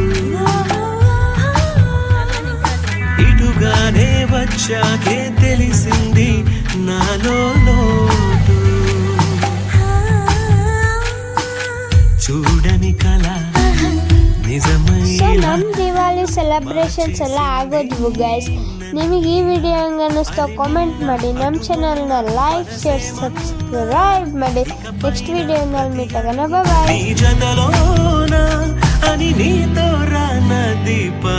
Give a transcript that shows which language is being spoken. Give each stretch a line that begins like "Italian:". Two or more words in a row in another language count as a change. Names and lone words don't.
Telugu: ఇటుగానే వచ్చాకే తెలిసింది నాలో లోటు. చూడని కళ నిజమై.
Kannada: ಸೊ ನಮ್ಮ ದಿವಾಳಿ ಸೆಲೆಬ್ರೇಷನ್ಸ್ ಎಲ್ಲ ಆಗೋದ್ವು ಗೈಸ್. ನಿಮಗೆ ಈ ವಿಡಿಯೋ ಹೆಂಗೆ ಅನ್ನಿಸ್ತೋ ಕಾಮೆಂಟ್ ಮಾಡಿ. ನಮ್ಮ ಚಾನಲ್ನ ಲೈಕ್, ಶೇರ್, ಸಬ್ಸ್ಕ್ರೈಬ್ ಮಾಡಿ.
English: next video meet
Kannada: ಆಗೋಣ. ಬಾಯ್.
Telugu: నీ జతలోన అని నీతో రాన దీప